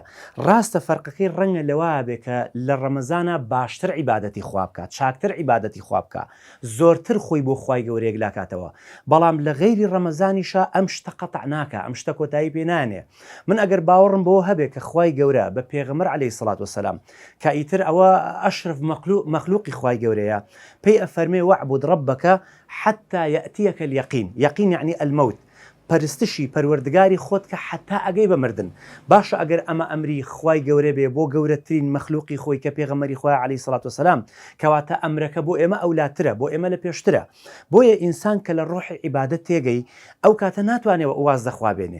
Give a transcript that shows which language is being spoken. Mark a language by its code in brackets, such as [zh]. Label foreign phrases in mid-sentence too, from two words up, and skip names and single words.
[ckb] ڕاستە فەرقەکەی ڕەنگە لەوە بێ کە لە ڕەمەزانە باشتر عیبادەتی خوا بکە، چاکتر عیبادەتی خوا بکە، زۆرتر خۆی بۆ خوای گەورەیەک لاکاتەوە. بەڵام لە غەیری ڕەمەزانیشە ئەم شتە قەتع ناکە، ئەم شتە کۆتایی پێ نانێ. من ئەگەر باوەڕم بەوە هەبێ کە خوای گەورە بە پێغەمبەر [ar] عەلەیهی سەڵات وەسەلام [ckb] کە ئیتر ئەوە ئەشرف مەخلوقی خوای گەورەیە، پێی ئەفەرمێ [ar] وەعبود ڕەبەکە حتى يأتيك اليقين، يقين يعني الموت، [ckb] پەرستشی پەروەردگاری خۆت کە حتا ئەگەی بە مردن. باشە ئەگەر ئەمە ئەمری خوای گەورە بێ بۆ گەورەترین مەخلوقی خۆی کە پێغەمبەری خوای [ar] عەلەیهی سەڵات وەسەلام، [ckb] کەواتە ئەمرەکە بۆ ئێمە ئەولاترە، بۆ ئێمە لە پێشترە. بۆیە ئینسان کە لە ڕۆحی عیبادەت تێگەی ئەو کاتە ناتوانێت واز دەخوا بێنێ.